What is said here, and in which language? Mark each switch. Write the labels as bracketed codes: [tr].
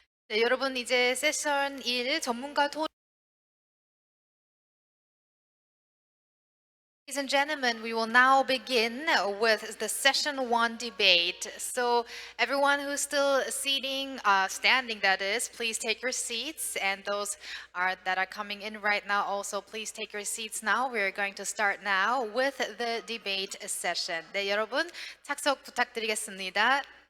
[ko] 네, 여러분 이제 세션 1 전문가 토론. [en] Ladies and gentlemen, we will now begin with the session 1 debate. So everyone who's still standing that is, please take your seats. And those that are coming in right now also, please take your seats now. We're going to start now with the debate session. [ko] 네, 여러분 착석 부탁드리겠습니다.